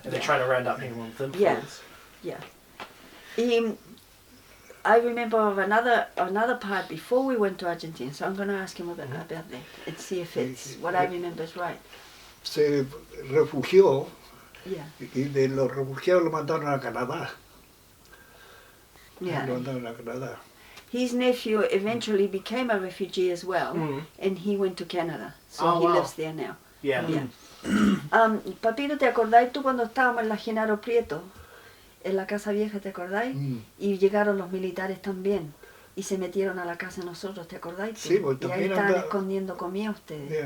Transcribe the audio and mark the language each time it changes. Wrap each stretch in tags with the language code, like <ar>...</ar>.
<en>They're trying to round up anyone with influence. I remember of another part before we went to Argentina, so I'm going to ask him about that and see if it's what I remember is right.</en> <es>Se refugió y de los refugiados lo mandaron a Canadá. Lo mandaron a Canadá.</es> <en>His nephew eventually became a refugee as well, and he went to Canada, so he lives there now. Yeah.</en> <es>Papito, ¿te acordáis tú cuando estábamos en la Genaro Prieto? en la casa vieja, ¿te acordáis? Mm. Y llegaron los militares también. Y se metieron a la casa de nosotros, ¿te acordáis? Sí, pues y ahí también estaban anda- escondiendo comida ustedes.</es>